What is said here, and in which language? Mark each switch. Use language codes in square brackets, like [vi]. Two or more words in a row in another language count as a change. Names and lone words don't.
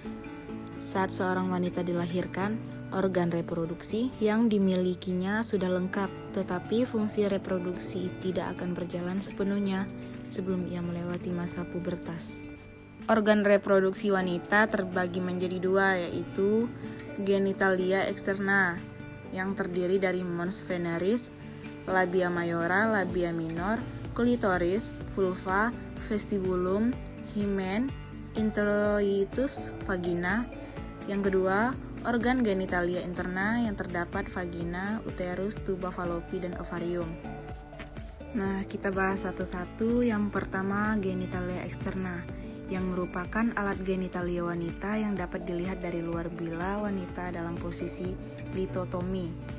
[id] Saat seorang wanita dilahirkan, organ reproduksi yang dimilikinya sudah lengkap, tetapi fungsi reproduksi tidak akan berjalan sepenuhnya sebelum ia melewati masa pubertas. Organ reproduksi wanita terbagi menjadi dua, yaitu genitalia eksterna yang terdiri dari [la] mons veneris, [id] labia mayora, labia minor, klitoris, vulva, vestibulum, hymen, introitus, vagina. Yang kedua, organ genitalia interna yang terdapat vagina, uterus, tuba falopi, dan ovarium. Nah, kita bahas satu-satu. Yang pertama, genitalia eksterna, yang merupakan alat genitalia wanita yang dapat dilihat dari luar bila wanita dalam posisi litotomi.